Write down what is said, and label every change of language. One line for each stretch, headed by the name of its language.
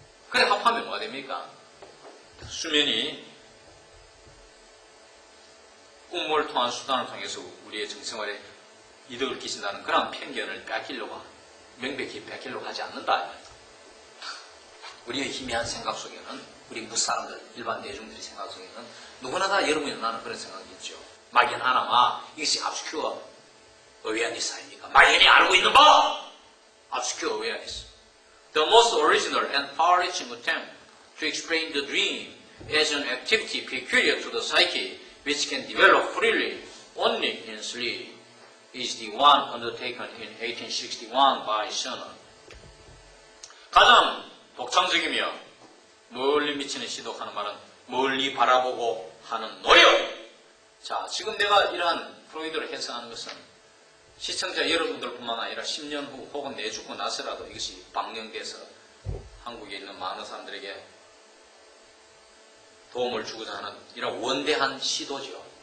Korean: 그래 합하면 뭐가 됩니까? 수면이 꿈을 통한 수단을 통해서 우리의 정신생활에 이득을 끼친다는 그런 편견을 빼앗기려고, 명백히 빼앗기려고 하지 않는다. 우리의 희미한 생각 속에는, 우리 무사람들, 일반 대중들의 생각 속에는 누구나 다 여러분이 나는 그런 생각이 있죠. 막연하나마 이것이
English: obscure awareness
Korean: 아닙니까? 막연히 알고 있는 바!
English: obscure awareness. The most original and far-reaching attempt to explain the dream as an activity peculiar to the psyche which can develop freely only in sleep is the one undertaken in 1861 by Schoner.
Korean: 가장 독창적이며 멀리 미치는 시도하는 말은 멀리 바라보고 하는 노력. 자, 지금 내가 이러한 프로이드를 해석하는 것은 시청자 여러분들뿐만 아니라 10년 후 혹은 내 죽고 나서라도 이것이 방영돼서 한국에 있는 많은 사람들에게 도움을 주고자 하는 이런 원대한 시도죠.